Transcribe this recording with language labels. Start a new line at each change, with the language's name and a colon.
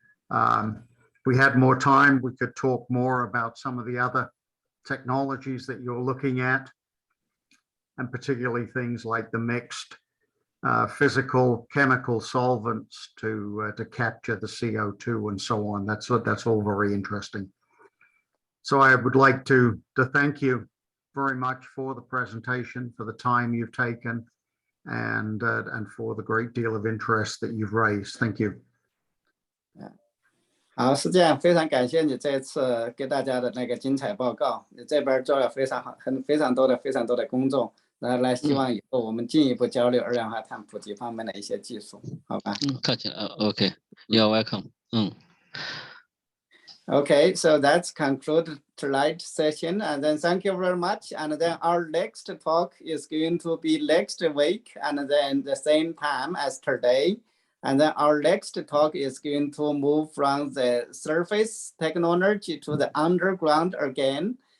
English: If we had more time, we could talk more about some of the other technologies that you're looking at, and particularly things like the mixed physical chemical solvents to capture the CO2 and so on. That's all very interesting. So I would like to thank you very much for the presentation, for the time you've taken, and for the great deal of interest that you've raised. Thank you.
Chinese: 好，是这样，非常感谢你这次给大家的那个精彩报告，你这边做了非常多的工作，然后来希望以后我们进一步交流二氧化碳普及方面的一些技术，好吧？客气了，
English: OK, you're welcome. Okay, so that's conclude tonight's session, and then thank you very much. And then our next talk is going to be next week, and then the same time as today. And then our next talk is going to move from the surface technology to the underground again.